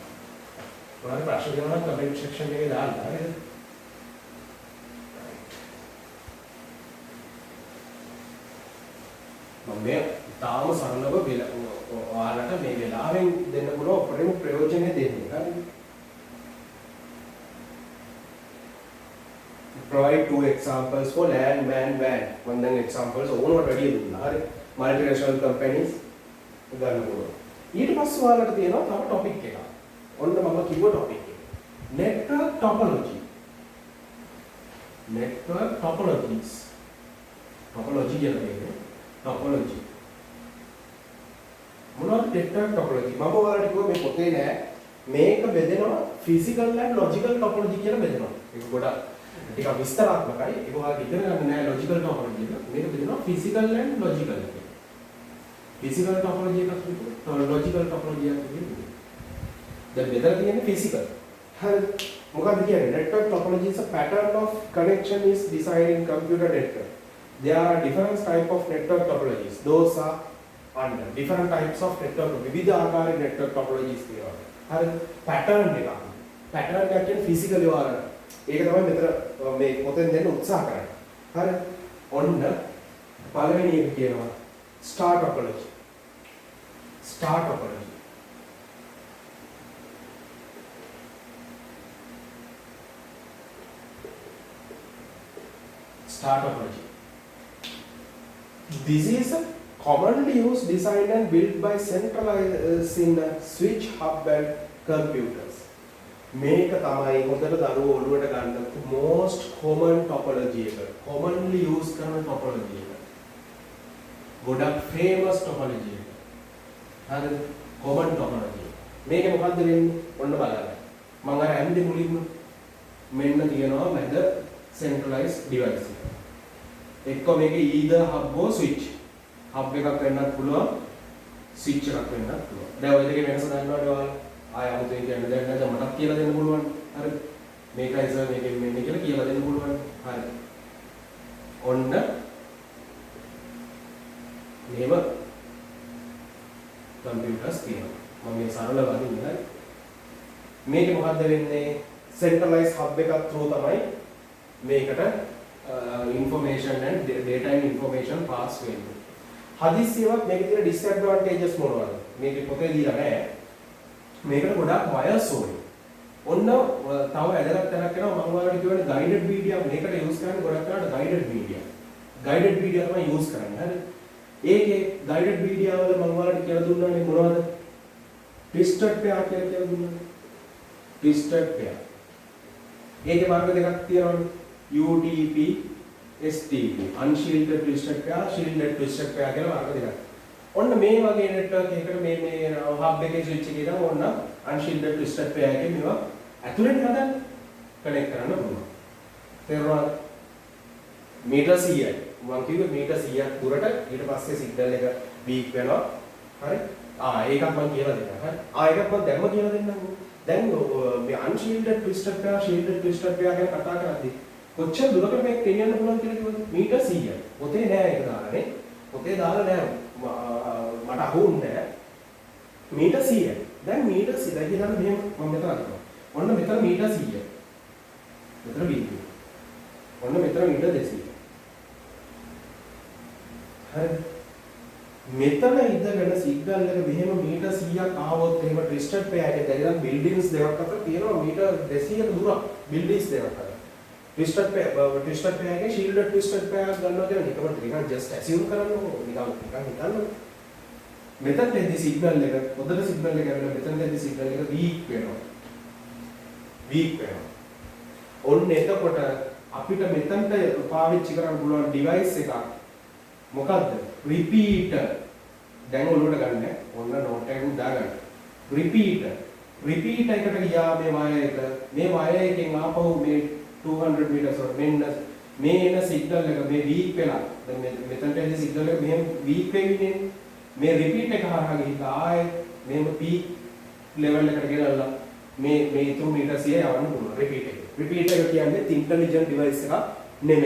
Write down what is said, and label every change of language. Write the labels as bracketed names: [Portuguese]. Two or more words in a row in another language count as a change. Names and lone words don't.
[Sinhala] ඔයාලට ප්‍රශ්න තියෙනවා නම් කමෙන්ට් සෙක්ෂන් එකේ දාන්න. හරිද? මම මේ තාම සරලව ඔයාලට මේ වෙලාවෙන් දෙන්න පුළුවන් උපරිම ප්‍රයෝජනෙ දෙන්නේ. හරිද? [English] Provide two examples for LAN, MAN, WAN. One then examples [Sinhala] ඕනවට වැඩි දුන්නා. හරි. [English] Multinational companies [Sinhala] ගන්න පුළුවන්. ඊට පස්සේ ඔයාලට තියෙනවා තව ටොපික් එකක්. ඔන්න මම කිව්ව ටොපික් එක. [English] Network topology. Network topologies. Topology කියන්නේ topology. [Sinhala] මොනවද [English] network topology? [Sinhala] මම ඔයාලට කිව්වා මේ පොතේ නෑ. මේක බෙදෙනවා [English] physical and logical topology [Sinhala] කියලා බෙදෙනවා. ඒක ගොඩක් ටිකක් විස්තරාත්මකයි. ඒක ඔයාලා ඉගෙන ගන්න නෑ [English] logical topology [Sinhala] එක. මේක බෙදෙනවා [English] physical and logical [Sinhala] කියලා. [English] physical topology [Sinhala] එකක් තිබුණා. [English] logical topology [Sinhala] එකක් තිබුණා. දැන් බෙදලා තියෙන්නේ physical. හරිද? මොකක්ද කියන්නේ? [English] network topology is a pattern of connection is designed in computer network. There are different type of network topologies. Those are under different types of network. [Sinhala] විවිධ ආකාරයේ [English] network topologies [Sinhala] තියෙනවා. හරිද? pattern එකක්. pattern එක කියන්නේ physical වල. ඒක තමයි මෙතන මේ පොතෙන් දෙන්න උත්සාහ කරන්නේ. හරිද? ඔන්න පළවෙනි එක කියනවා [English] star topology. star topology. Star topology. This is a commonly used, designed and built by centralizing switch hub and computers. [Sinhala] මේක තමයි හොඳට දරුවෝ ඔළුවට ගන්න [English] most common topology [Sinhala] එක. [English] commonly used [Sinhala] කරන topology එක. ගොඩක් [English] famous topology [Sinhala] එක. හරිද? [English] common topology. [Sinhala] මේකේ මොකද්ද වෙන්නේ? ඔන්න බලන්න. මම අර ඇන්දි මුලින්ම මෙන්න තියනවා මැද [English] centralized device [Sinhala] එක. එක්ක මේකේ [English] either hub or switch. [Sinhala] hub එකක් වෙන්නත් පුළුවන්, switch එකක් වෙන්නත් පුළුවන්. දැන් ඔය දෙකේ වෙනස දන්නවද ඔයාලා? ආය අමුතුවෙන් කියන්න දෙයක් නැහැ. මටත් කියලා දෙන්න පුළුවන්. හරිද? මේකයි සර් මේකෙන් මෙන්න කියලා කියලා දෙන්න පුළුවන්. හරි. ඔන්න මේව කම්පියුටර්ස් තියෙනවා. මම මේ සරල වදින්නේ. මේක මොකද්ද වෙන්නේ? [English] centralized hub [Sinhala] එකක් through තමයි මේකට [English] information and data and information [Sinhala] pass වෙන්නේ. හදිස්සියවත් මේකේ තියෙන disadvantages මොනවද? මේකේ පොතේ දීලා නැහැ. මේකට ගොඩාක් wires ඕනේ. ඔන්න තව වැදගත් තැනක් වෙනවා මම ඔයාලට කියවනේ [English] guided media [Sinhala] මේකට use කරන්නේ ගොඩක් කරාට [English] guided media. guided media [Sinhala] තමයි use කරන්නේ. හරිද? ඒකේ [English] guided media [Sinhala] වල මම ඔයාලට කියලා දුන්නානේ මොනවද? [English] twisted pair [Sinhala] කියලා දුන්නා. [English] twisted pair. [Sinhala] ඒකේ මාර්ග දෙකක් තියෙනවානේ. [English] UTP STP unshielded twisted pair shielded twisted pair [Sinhala] කියලා මාර්ග දෙකක්. ඔන්න මේ වගේ network එකකට මේ hub එකේ switch එකේ දාම ඔන්න [English] unshielded twisted pair [Sinhala] එකේ මේවා ඇතුලෙන් හදන්න connect කරන්න පුළුවන්. තේරුණාද? මීටර් 100යි. මම කිව්වේ මීටර් 100ක් දුරට ඊට පස්සේ signal එක weak වෙනවා. හරි? ඒකක් මම කියලා දෙන්නම්. හරි? ඒකක් මම දැම්ම කියලා දෙන්නම්. දැන් මේ [English] unshielded twisted pair shielded twisted pair [Sinhala] ගැන කතා කරද්දී කොච්චර දුරකට මේක ගෙනියන්න පුළුවන් කියලා කිව්වද? මීටර් 100යි. පොතේ නෑ ඒක දාලා නේ. පොතේ දාලා නෑ. මට අහුන්නේ නෑ. මීටර් 100යි. දැන් මීටර් 100 කියලා මෙහෙම මම මෙතන අරනවා. ඔන්න මෙතන මීටර් 100යි. මෙතන වීඩියෝ. ඔන්න මෙතන මීටර් 200යි. හරි. මෙතන ඉඳගෙන සිග්නල් එක මෙහෙම මීටර් 100ක් ආවොත් එහෙම [English] twisted pair [Sinhala] එකේ දැන් බිල්ඩින්ග්ස් දෙකක් අතර තියෙනවා මීටර් 200ක දුරක් බිල්ඩින්ග්ස් දෙකක් අතර. twisted pair එකේ [English] shielded twisted pair [Sinhala] ගන්නවා කියන එක මට නිකන් [English] just assume [Sinhala] කරන්න ඕන නිකන් හිතන්න. මෙතන දෙද්දි සිග්නල් එක පොදට සිග්නල් එක ඇවිල්ලා මෙතන දෙද්දි සිග්නල් එක weak වෙනවා. ඔන්න එතකොට අපිට මෙතනට පාවිච්චි කරන්න පුළුවන් device එකක් මොකද්ද? repeater. දැන් ඔළුවට ගන්න. ඔන්න note එකක් දාගන්න. repeater එකට ගියා මේ wire එක. මේ wire එකෙන් ආපහු මේ 200 meters or මේ එන සිග්නල් එක මේ weak වෙලා දැන් මෙතනට එන සිග්නල් එක මෙහෙම weak වෙන්නේ මේ repeat එක හරහා ගිහිල්ලා ආයේ මෙහෙම [English] peak level [Sinhala] එකට ගෙනල්ලා මේ 2 meters සිය යවන්න පුළුවන් repeat එක කියන්නේ [English] intelligent device [Sinhala] එකක් නෙමෙයි.